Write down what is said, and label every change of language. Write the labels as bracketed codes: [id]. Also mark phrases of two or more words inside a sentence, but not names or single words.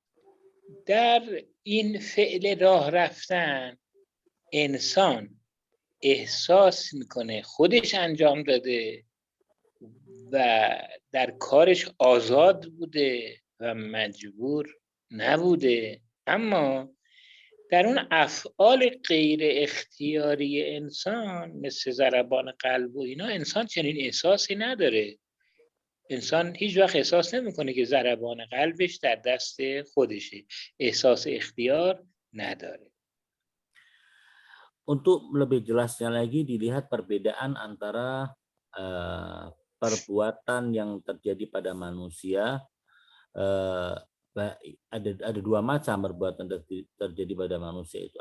[fa] که در این فعل راه رفتن انسان احساس میکنه خودش انجام داده و در کارش آزاد بوده و مجبور نبوده، اما در اون افعال غیر اختیاری انسان مثل ضربان قلب و اینا انسان چنین احساسی نداره. انسان هیچ وقت احساس nemiکنه که ضربان قلبش در دست خودشه، احساس اختیار نداره. [id] Untuk lebih jelasnya lagi dilihat perbedaan antara perbuatan yang terjadi pada manusia. Ada dua macam perbuatan terjadi pada manusia itu.